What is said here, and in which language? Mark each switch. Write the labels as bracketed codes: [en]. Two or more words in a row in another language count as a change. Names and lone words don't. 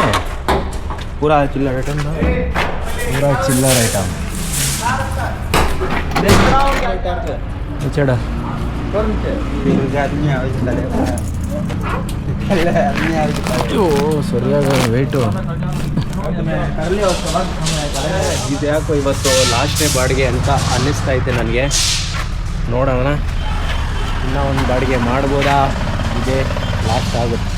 [hi] पूरा चिल्लर आइटम था, पूरा चिल्लर आइटम चढ़ा [kn] ಸರಿಯಾಗಿ ವೆಯ್ಟು ಇದ್ಯಾಕೋ ಇವತ್ತು ಲಾಸ್ಟ್ನೇ ಬಾಡಿಗೆ ಅಂತ ಅನ್ನಿಸ್ತಾ ಐತೆ ನನಗೆ. ನೋಡೋಣ ಇನ್ನೂ ಒಂದು ಬಾಡಿಗೆ ಮಾಡ್ಬೋದಾ, ಇದೇ ಲಾಸ್ಟ್ ಆಗುತ್ತಾ.